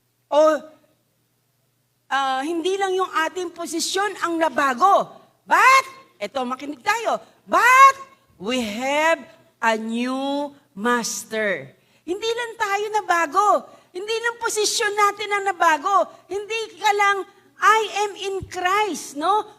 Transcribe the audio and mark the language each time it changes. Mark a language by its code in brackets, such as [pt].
[tl] O hindi lang yung ating posisyon ang nabago. [en] But, [tl] eto makinig tayo, [en] but we have a new master. [tl] Hindi lang tayo nabago. Hindi lang posisyon natin ang nabago. Hindi ka lang, [en] I am in Christ, [tl] no?